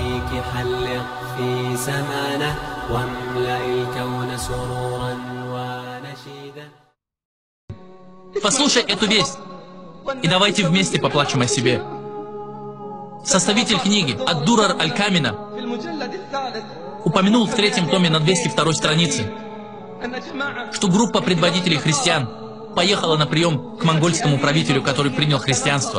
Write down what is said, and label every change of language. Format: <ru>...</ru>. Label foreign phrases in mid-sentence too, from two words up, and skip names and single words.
<ar>بنورك حلق في سمانه واملأ الكون سرورا ونشيدا.</ar> <ru>Послушай эту весть, и давайте вместе поплачем о себе. Составитель книги Ад-Дурар Аль-Камина упомянул в 3-м томе на 202-й странице, что группа предводителей христиан поехала на прием к монгольскому правителю, который принял христианство.</ru>